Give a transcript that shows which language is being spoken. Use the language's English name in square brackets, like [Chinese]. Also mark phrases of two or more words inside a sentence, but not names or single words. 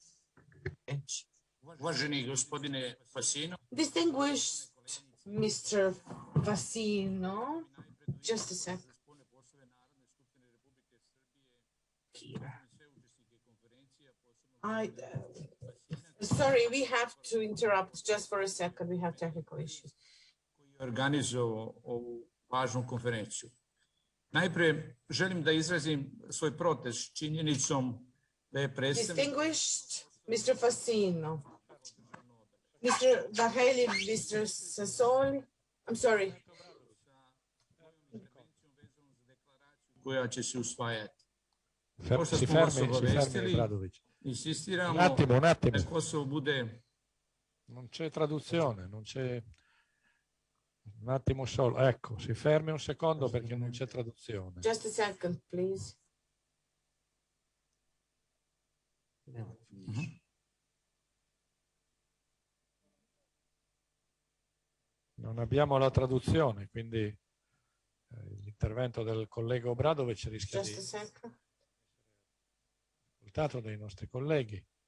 [English] Distinguished Mr. Fassino, just a sec. Sorry, we have to interrupt just for a second. We have technical issues. [Serbian] Organizovao ovu važnu konferenciju. Najpre želim da izrazim svoj protest činjenicom da je predstavnik... [English] Distinguished Mr. Fassino, Mr. Varhelyi, Mr. Sassoli, I'm sorry. [Serbian] Koja će se usvajati. [Italian] Si fermi, Obradović. [Serbian] Insistiramo [Italian] un attimo. [Serbian] da Kosovo bude... [Italian] Non c'è traduzione, non c'è... Un attimo solo, ecco, si fermi un secondo perché non c'è traduzione. [English] Just a second, please. [Italian] Non abbiamo la traduzione, quindi l'intervento del collega Obradović rischia di essere ascoltato dai nostri colleghi.